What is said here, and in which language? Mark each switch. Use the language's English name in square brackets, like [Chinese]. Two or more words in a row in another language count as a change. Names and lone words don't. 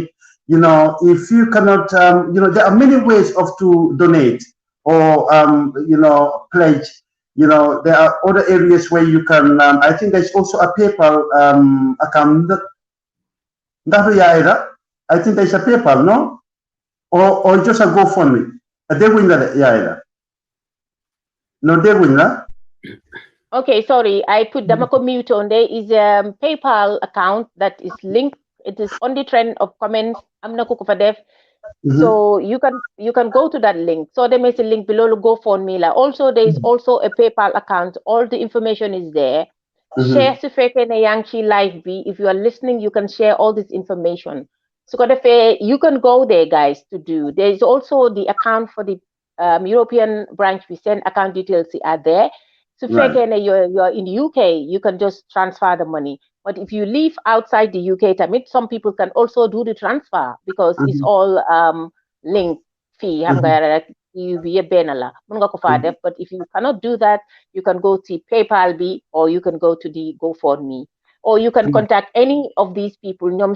[English] If you cannot, there are many ways to donate or pledge. There are other areas where you can. I think there's also a PayPal account. I think there's a PayPal, no? or just a GoFundMe. [Wolof] Dégguñ la de yaay la. No dégguñ la. [English] Okay, sorry, I put Damako mute on. There is a PayPal account that is linked. It is on the trend of comments. I'm not Kukufadef. So you can go to that link. So there is a link below GoFundMe. Also, there is also a PayPal account. All the information is there. [Wolof] Share su fekkee ne yaa ngi ci live bi. [English] If you are listening, you can share all this information. So you can go there, guys, to do. There is also the account for the European branch. We send account details are there. So [Wolof] fekkee ne [English] you're in the UK, you can just transfer the money. But if you live outside the UK, some people can also do the transfer because it's all linked fee. But if you cannot do that, you can go to PayPal B, or you can go to the GoFundMe, or you can contact any of these people.